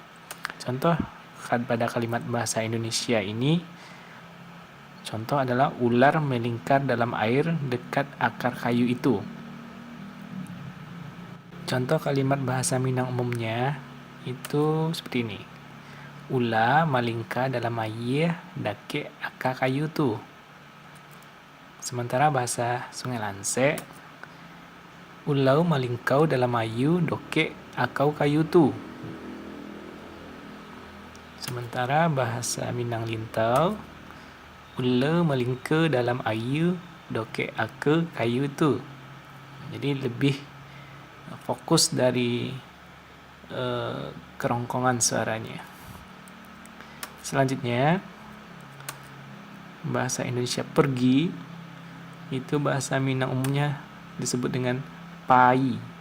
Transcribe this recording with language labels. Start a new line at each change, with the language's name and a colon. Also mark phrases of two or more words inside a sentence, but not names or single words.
Indonesian: Contoh pada kalimat bahasa Indonesia ini, contoh adalah ular melingkar dalam air dekat akar kayu itu. Contoh kalimat bahasa Minang umumnya itu seperti ini.
Minangkabau: Ula malingkar dalam air dekat akar kayu tu. Sementara bahasa Sungai Lanse, ulau malingkau dalam ayu doke akau kayu tu. Sementara bahasa Minang Lintau, ula malingkau dalam ayu doke ake kayu tu.
Indonesian: Jadi lebih fokus dari kerongkongan suaranya. Selanjutnya, bahasa Indonesia pergi itu bahasa Minang umumnya disebut dengan pai.